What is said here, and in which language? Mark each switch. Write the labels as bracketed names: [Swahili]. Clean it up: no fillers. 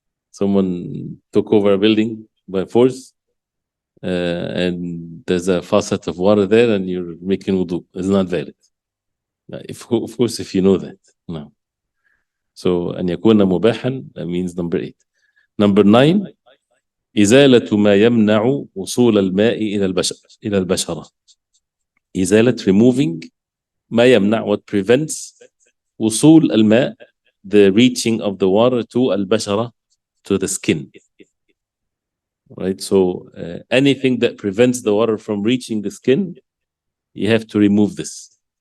[English] Someone took over a building by force, and there's a faucet of water there, and you're making wudu. It's not valid. Of course, if you know that. No. So [Arabic] أن يكون مباحا, [English] that means number 8. Number 9, [Arabic] إزالة ما يمنع وصول الماء إلى البشرة. [English] إزالة, removing, [Arabic] ما يمنع, [English] what prevents, [Arabic] وصول الماء, [English] the reaching of the water to البشرة, to the skin. Right? So anything that prevents the water from reaching the skin, you have to remove this.